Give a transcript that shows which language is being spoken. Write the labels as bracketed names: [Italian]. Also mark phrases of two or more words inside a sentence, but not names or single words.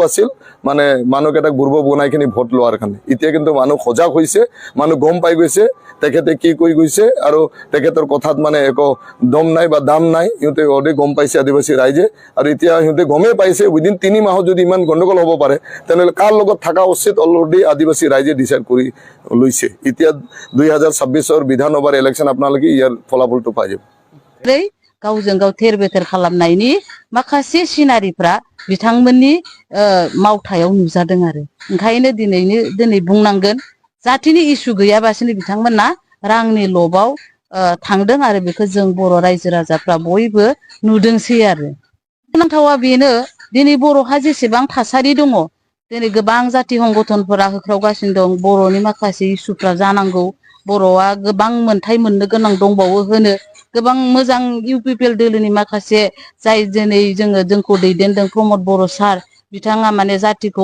[Assamese] আছিল মানে মানুহকেইটাক বুৰ্ব বনাইখিনি ভোট লোৱাৰ কাৰণে এতিয়া কিন্তু মানুহ সজাগ হৈছে মানুহ গম পাই গৈছে তেখেতে কি কৈ গৈছে আৰু তেখেতৰ কথাত মানে একো দম নাই বা দাম নাই ইহঁতে অলৰেডি গম পাইছে আদিবাসী ৰাইজে আৰু এতিয়া ইহঁতে গমেই পাইছে উইদিন 3 মাহত যদি ইমান গণ্ডগোল হ'ব পাৰে তেনেহ'লে কাৰ লগত থকা উচিত অলৰেডি আদিবাসী ৰাইজে ডিচাইড কৰি লৈছে এতিয়া 2026 বিধানসভাৰ ইলেকশ্যন আপোনালোকে ইয়াৰ ফলাফলটো পাই যাব [Bodo] गावजों गाव थेर बेथेर खालामनायनि माखासे सिनारिफ्रा बिथांमोननि मावथायाव नुजादों आरो ओंखायनो दिनै बुंनांगोन जातिनि इस्यु गैयाबासिनो बिथांमोना रांनि लबाव थांदों आरो बेखौ जों बर' रायजो राजाफ्रा बयबो नुदोंसै आरो गोनांथावा बेनो दिनै बर'हा जेसेबां थासारि दङ दिनै गोबां जाति संगठनफोरा होख्रावगासिनो दं बर'नि माखासे इस्युफ्रा जानांगौ बर'आ गोबां मोनथाय मोननो गोनां दंबावो होनो गोबां मोजां इउपिपिएल दोलोनि माखासे जाय दिनै जोंखौ दैदेनदों प्रमद बर' सार बिथाङा माने जातिखौ